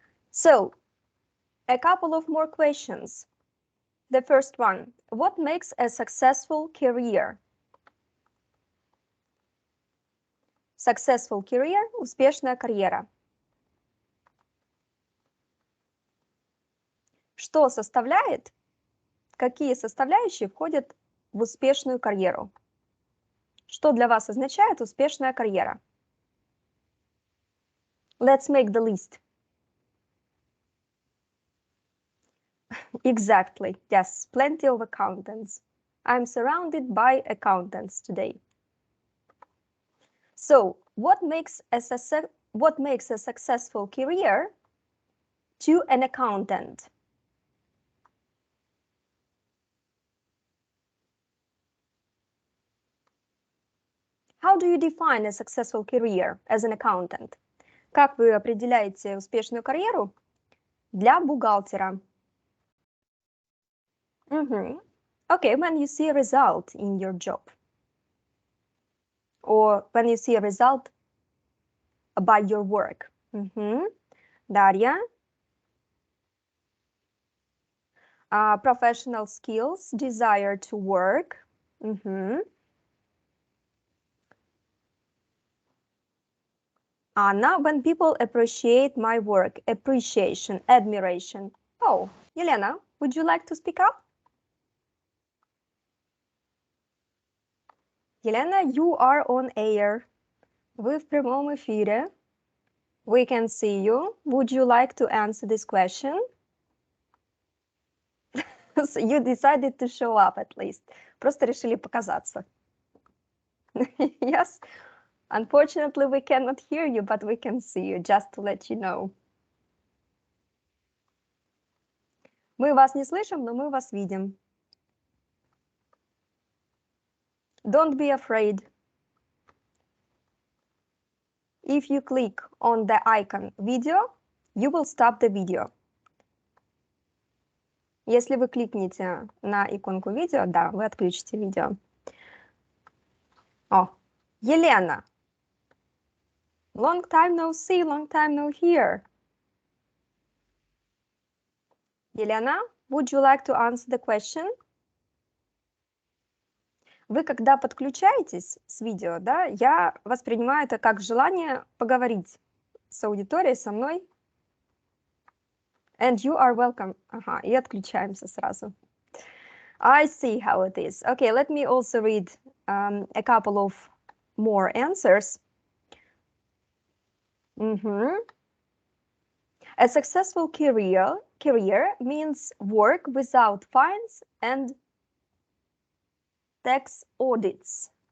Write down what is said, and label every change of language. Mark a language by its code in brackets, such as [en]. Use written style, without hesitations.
[en] So, a couple of more questions. The first one, what makes a successful career? Successful career, [ru] успешная карьера. Что составляет, какие составляющие входят в успешную карьеру? Что для вас означает успешная карьера? [en] Let's make the list. Exactly, yes, plenty of accountants. I'm surrounded by accountants today. So, what makes a successful career to an accountant? How do you define a successful career as an accountant? Как вы определяете успешную карьеру для бухгалтера? Okay, when you see a result in your job. Or when you see a result by your work. Дарья. Professional skills, desire to work. Anna, when people appreciate my work, appreciation, admiration. Oh, Елена, would you like to speak up? Елена, you are on air. [ru] Вы в прямом эфире. [en] We can see you. Would you like to answer this question? So you decided to show up at least. [ru] Просто решили показаться. [en] Yes. Unfortunately, we cannot hear you, but we can see you, just to let you know. [ru] Мы вас не слышим, но мы вас видим. [en] Don't be afraid. If you click on the icon video, you will stop the video. [ru] Если вы кликните на иконку видео, да, вы отключите видео. [en] О, Елена. Long time no see, long time no hear. Елена, would you like to answer the question? [ru] Вы когда подключаетесь с видео, да, я воспринимаю это как желание поговорить с аудиторией, со мной. [en] And you are welcome. [ru] Ага, и отключаемся сразу. [en] I see how it is. Okay, let me also read a couple of more answers. A successful career means work without fines and tax audits.